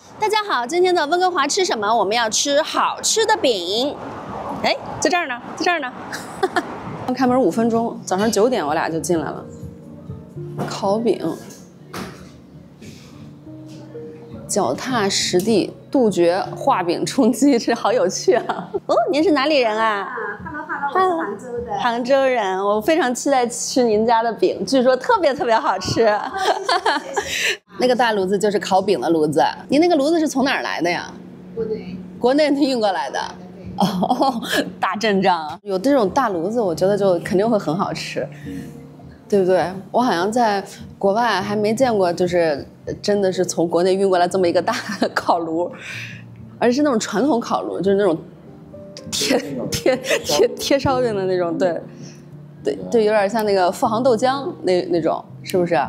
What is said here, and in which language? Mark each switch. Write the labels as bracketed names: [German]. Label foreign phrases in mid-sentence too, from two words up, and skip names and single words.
[Chinese] 大家好，今天的溫哥華吃什麼？我們要吃好吃的餅。哎，在這兒呢，在這兒呢。開門5分鐘，早上9點我倆就進來了。烤餅，腳踏實地，杜絕畫餅充飢，這好有趣啊！哦，您是哪裡人啊？Hello， 我是杭州的。杭州人，我非常期待吃您家的餅，據說特別好吃。那個大爐子就是烤餅的爐子，您那個爐子是從哪兒來的呀？國內運過來的。哦，大陣仗，有這種大爐子，我覺得就肯定會很好吃，對不對？我好像在國外還沒見過，就是真的是從國內運過來這麼一個大的烤爐，而且是那種傳統烤爐，就是那種貼燒餅的那種，對，有點像那個富航豆漿那種，是不是啊？